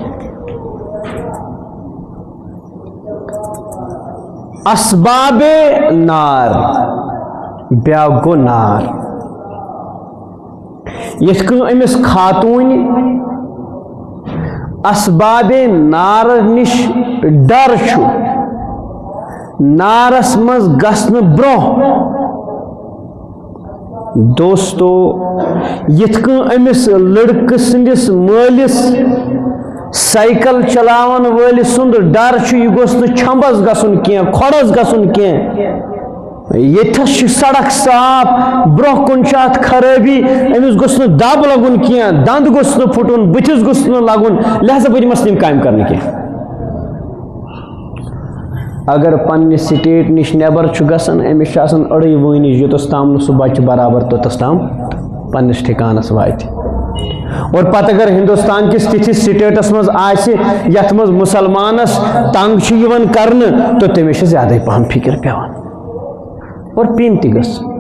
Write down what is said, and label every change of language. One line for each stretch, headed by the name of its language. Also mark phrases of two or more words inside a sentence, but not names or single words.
Kashmiri: اسباب نار بیا گو نار یت کن امس خاتون اسباب نار نش ڈر چھو نارس مز گسن برو دوستو یت کن امس لڑکہ سندس مالس سائیکل چلاون ول سند ڈر چھو یہ گوس نہ چھمبس گسن کی کھڑس گسن کی یتھس سڑک صاف برہ کن ات خرابی امس گوس نہ دب لگن کی دند گوس نہ پھٹن بتس گوس نہ لگن لہذا بہ دمس تم
Urdu: کام کرنے کی
Kashmiri: اگر پنہ سٹیٹ نش نیبر گژھان امس آسان اڑے ؤہنِج یوتس تام سہ بچہ برابر توتس تام پنس ٹھکانس واتہِ اور پتہ اگر ہندوستان کس تتھس سٹیٹس مز آسہِ یتھ مز مسلمانس تنگ چھُ یِوان کرنہٕ تو تٔمِس چھِ زیادے پہم فکر پیوان اور پین تہِ گٔژھ